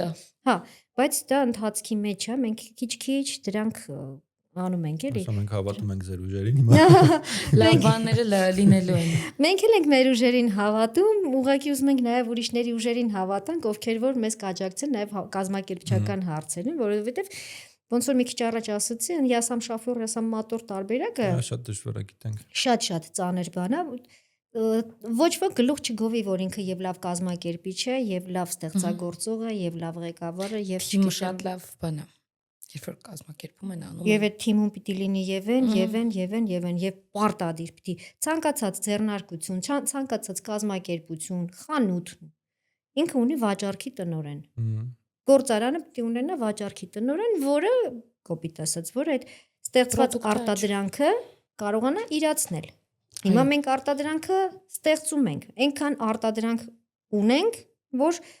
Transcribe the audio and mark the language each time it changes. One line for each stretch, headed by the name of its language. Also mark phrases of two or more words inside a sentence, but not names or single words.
Armenian: հա, բայց դա ընթացքի մեջ է, մենք քիչ-քիչ դրանք անում ենք էլի։ Ոսա մենք հավատում ենք ձեր ուժերին հիմա։ Լավ բաները լինելու են։ Մենք էլ ենք մեր ուժերին հավատում, ուղղակի ուզում ենք նաև ուրիշների ուժերին հավատանք, ովքեր որ մեզ կաջակցեն նաև կազմակերպչական հարցերին, որովհետև ոնց որ մի քիչ առաջ ասացի,
Russian: я сам шофер, я сам мотор տարբերակը
Armenian: Շատ դժվար է գիտենք։ շատ ծանր բան է։ Ոչ ոք գլուխ չգովի, որ ինքը եւ լավ կազմակերպիչ է, եւ լավ ստեղծագործող է, եւ լավ ղեկավար է, եւ թիմը շատ լավ բան է։ Երբ որ կազմակերպում են անում։ Եվ այդ թիմում պիտի լինի եւ պարտադիր պիտի ցանկացած ձեռնարկություն, ցանկացած կազմակերպություն, խանութ ինքը ունի վաճառքի տնօրեն։ Գործարանը պիտի ունենա վաճառքի տնօրեն, որը կոպիտ ասած, որ այդ ստեղծված արտադրանքը կարողանա իրացնել։ Հիմա մենք արտադրանքը ստեղծում ենք, այնքան արտադրանք ունենք, որ